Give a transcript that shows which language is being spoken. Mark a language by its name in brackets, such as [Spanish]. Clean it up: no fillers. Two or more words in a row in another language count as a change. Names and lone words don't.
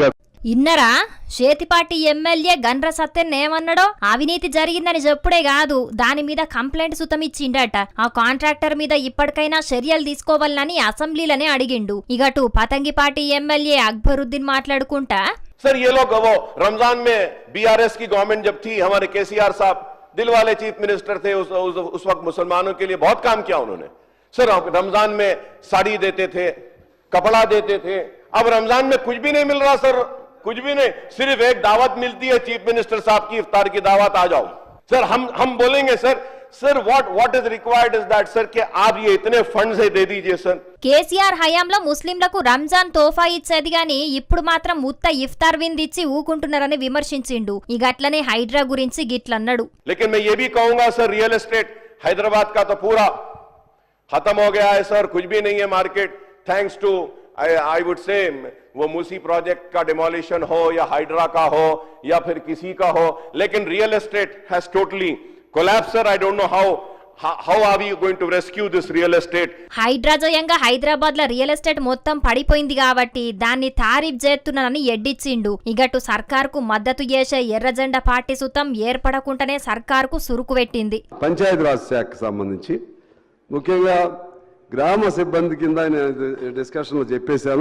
[Telugu] ఇన్నరా చేతిపాటి ఎమ్మెల్యే గండ్ర సత్తెన్ ఏమన్నాడో, అవినీతి జరిగిందని చెప్పుడే కాదు దాని మీద కంప్లైంట్ సుతం ఇచ్చిండట. ఆ కాంట్రాక్టర్ మీద ఇప్పటికైనా చర్యలు తీసుకోవాలని అసెంబ్లీలోనే అడిగిండు. ఇగటు పతంగిపాటి ఎమ్మెల్యే అక్బరుద్దీన్ మాట్లాడుకుంటా, [Hindi] सर ये लोग वो रमजान में बीआरएस की गवर्नमेंट जब थी, हमारे केसीआर साहब दिल वाले [English] chief minister [Hindi] थे, उस वक्त मुसलमानों के लिए बहुत काम किया उन्होंने. सर रमजान में साड़ी देते थे, कपड़ा देते थे. अब रमजान में कुछ भी नहीं मिल रहा सर, कुछ भी नहीं. सिर्फ एक दावत मिलती है [English] chief minister [Hindi] साहब की, इफ्तार की दावत, आ जाओ. सर हम बोलेंगे सर [English] what is required is that [Hindi] सर कि आप ये इतने फंड्स दे दीजिए सर. [Telugu] కేసీఆర్ హయాంలో ముస్లింలకు రంజాన్ తోఫా ఇచ్చేది గాని ఇప్పుడు మాత్రం ముత్త ఇఫ్తార్ విందిచ్చి ఊకుంటున్నారని విమర్శించిండు. ఇక అట్లనే హైడ్రా గురించి గిట్లన్నాడు. [Hindi] लेकिन मैं ये भी कहूंगा सर, [English] real estate [Hindi] हैदराबाद का तो पूरा खत्म हो गया है सर, कुछ भी नहीं है मार्केट, [English] thanks to I would say [Hindi] वो मूसी प्रोजेक्ट का डिमोलिशन हो या हाइड्रा का हो या फिर किसी का हो, लेकिन [English] real estate has totally collapsed [Hindi] सर. [English] I don't know how are we going to rescue this real estate. [Telugu] హైడ్రా జయంగా హైదరాబాద్ లో [English] real estate [Telugu] మొత్తం పడిపోయింది కాబట్టి దాన్ని తారీఫ్ చేస్తున్నానని ఎడ్డిచ్చిండు. ఇగటు సర్కార్కు మద్దతు చేసే ఎర్రజెండా పార్టీ సుతం ఏర్పడకుండానే సర్కార్కు సురుకు పెట్టింది. పంచాయతీరాజ్ శాఖకు సంబంధించి ముఖ్యంగా గ్రామ సిబ్బంది కింద డిస్కషన్లో చెప్పేశాను.